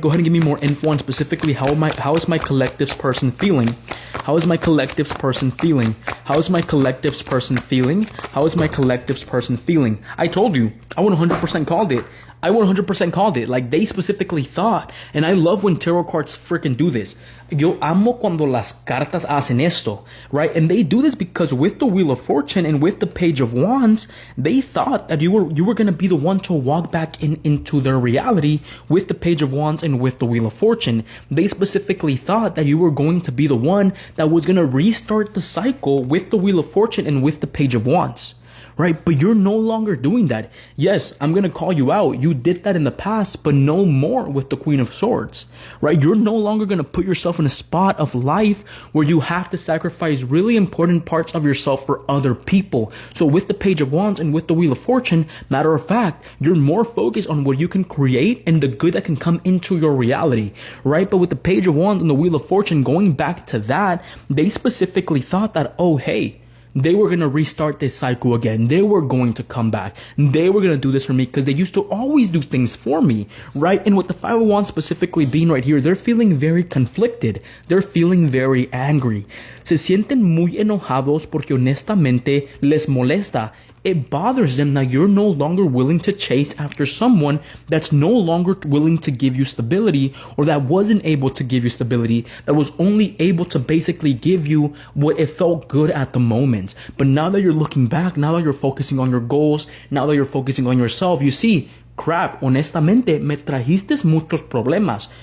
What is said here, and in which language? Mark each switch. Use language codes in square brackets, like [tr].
[en] Go ahead and give me more info on specifically how is my collective's person feeling? How is my collective's person feeling? How is my collective's person feeling? How is my collective's person feeling? I told you, I 100% called it. I 100% called it. Like, they specifically thought, and I love when tarot cards freaking do this. [es] Yo amo cuando las cartas hacen esto, [en] right? And they do this because with the Wheel of Fortune and with the Page of Wands, they thought that you were going to be the one to walk back into their reality with the Page of Wands and with the Wheel of Fortune. They specifically thought that you were going to be the one that was going to restart the cycle with the Wheel of Fortune and with the Page of Wands. right? But you're no longer doing that. Yes, I'm going to call you out. You did that in the past, but no more with the Queen of Swords, right? You're no longer going to put yourself in a spot of life where you have to sacrifice really important parts of yourself for other people. So with the Page of Wands and with the Wheel of Fortune, matter of fact, you're more focused on what you can create and the good that can come into your reality, right? But with the Page of Wands and the Wheel of Fortune, going back to that, they specifically thought that, oh, hey, they were going to restart this cycle again. They were going to come back. They were going to do this for me because they used to always do things for me, right? And with the Five of Wands specifically being right here, they're feeling very conflicted. They're feeling very angry. [es] Se sienten muy enojados porque honestamente les molesta. [en] It bothers them that you're no longer willing to chase after someone that's no longer willing to give you stability, or that wasn't able to give you stability, that was only able to basically give you what it felt good at the moment. But now that you're looking back, now that you're focusing on your goals, now that you're focusing on yourself, you see, crap, [es] honestamente, me trajiste muchos problemas.